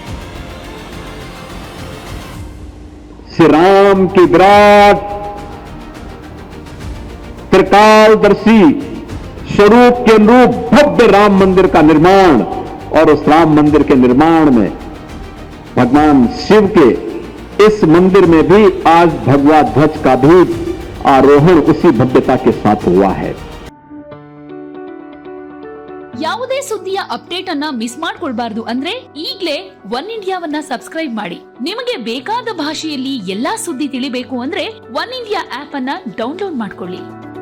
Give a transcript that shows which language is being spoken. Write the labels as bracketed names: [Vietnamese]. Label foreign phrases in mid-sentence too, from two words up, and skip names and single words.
[Hindi] श्री राम की विराट त्रिकालदर्शी स्वरूप के अनुरूप भव्य राम मंदिर का निर्माण, और उस राम मंदिर के निर्माण में भगवान शिव के इस मंदिर में भी आज भगवा ध्वज का भी आरोहण उसी भव्यता के साथ हुआ है। [Kannada] ಯಾವುದೇ ಸುದ್ದಿಯ ಅಪ್ಡೇಟ್ ಅನ್ನ ಮಿಸ್ ಮಾಡ್ಕೊಳ್ಬಾರ್ದು ಅಂದ್ರೆ ಈಗ್ಲೇ ಒನ್ ಇಂಡಿಯಾವನ್ನ ಸಬ್ಸ್ಕ್ರೈಬ್ ಮಾಡಿ. ನಿಮಗೆ ಬೇಕಾದ ಭಾಷೆಯಲ್ಲಿ ಎಲ್ಲಾ ಸುದ್ದಿ ತಿಳಿಬೇಕು ಅಂದ್ರೆ ಒನ್ ಇಂಡಿಯಾ ಆಪ್ ಅನ್ನ ಡೌನ್ಲೋಡ್ ಮಾಡ್ಕೊಳ್ಳಿ.